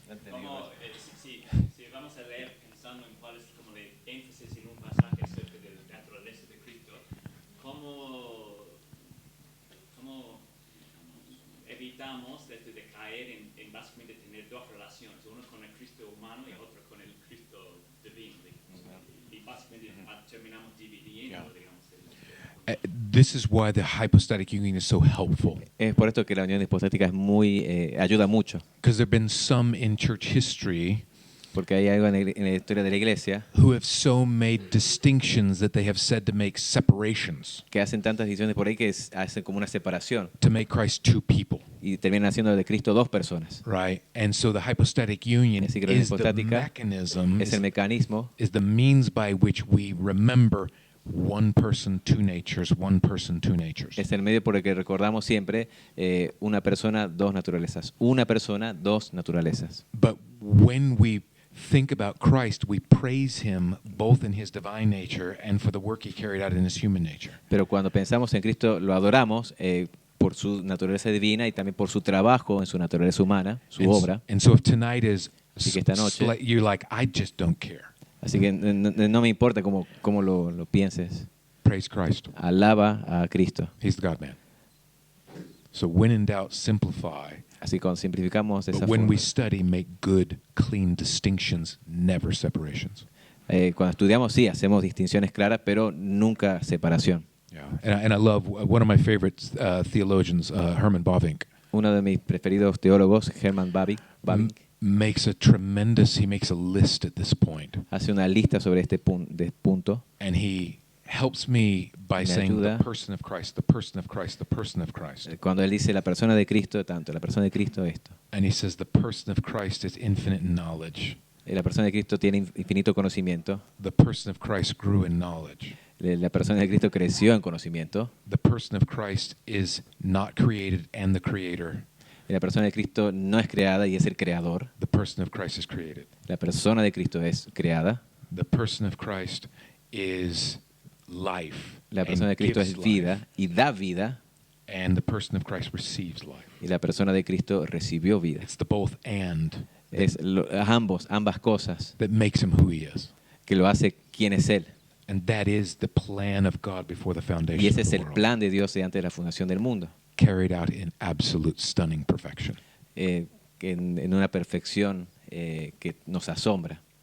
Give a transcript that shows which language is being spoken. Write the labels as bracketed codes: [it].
[es] Como, si vamos a leer pensando en cuál es como el énfasis en un pasaje acerca de la naturaleza de Cristo, ¿cómo evitamos de caer en básicamente tener dos relaciones, uno con el Cristo humano y otro con el Cristo divino? Y básicamente terminamos dividiendo, digamos. [en] This is why the hypostatic union is so helpful. [es] Es por esto que la unión hipostática es muy, ayuda mucho, [en] Because there have been some in church history [es] porque hay algo en la historia de la iglesia [en] who have so made distinctions that they have said to make separations, [es] que hacen tantas decisiones por ahí que hacen como una separación [en] to make Christ two people, [es] y terminan haciendo de Cristo dos personas. [en] right? And so the hypostatic union [es] Así que la unión [en] is the [es] hipostática [en] mechanism, [es] es el mecanismo, [en] is the means by which we remember one person, two natures, one person, two natures. [es] es el medio por el que recordamos siempre una persona, dos naturalezas. Una persona, dos naturalezas. [en] But when we think about Christ, we praise him both in his divine nature and for the work he carried out in his human nature. [es] Pero cuando pensamos en Cristo lo adoramos por su naturaleza divina y también por su trabajo en su naturaleza humana, su obra. [en] And so if tonight is [es] Así que esta noche- [en] you're like, I just don't care. [es] Así que no me importa cómo lo pienses. [en] Praise Christ. [es] Alaba a Cristo. [en] He's the God man. So when in doubt, simplify. [es] Así que cuando simplificamos de esa [en] But when [es] forma, [en] we study, make good, clean distinctions, never separations. [es] cuando estudiamos sí, hacemos distinciones claras, pero nunca separación. [en] Yeah. And I love one of my favorite theologians, Herman Bavinck, [es] Uno de mis preferidos teólogos, Herman Bavinck, [en] makes a list at this point. [es] hace una lista sobre este punto [en] And he helps me by [es] Me [en] saying [es] ayuda. [en] the person of Christ, the person of Christ, the person of Christ. [es] cuando él dice la persona de Cristo, tanto la persona de Cristo esto. [en] And he says the person of Christ is infinite in knowledge. [es] La persona de Cristo tiene infinito conocimiento. [en] The person of Christ grew in knowledge. [es] La persona de Cristo creció en conocimiento. [en] The person of Christ is not created and the creator. [es] La persona de Cristo no es creada y es el creador. [en] The person of Christ is created. [es] La persona de Cristo es creada. [en] The person of Christ is life. [es] La persona de [en] and [es] Cristo [en] gives [es] es vida [en] life. [es] y da vida. [en] And the person of Christ receives life. [es] Y la persona de Cristo recibió vida. [en] It's the both and [es] Es ambas cosas [en] that makes him who he is. [es] que lo hace quien es Él. [en] And that is the plan of God before the foundation [es] Y ese [en] of [es] es [en] the [es] el [en] world. [es] plan de Dios antes de la fundación del mundo. [en] Carried out in absolute stunning perfection. [es] En una perfección que nos asombra.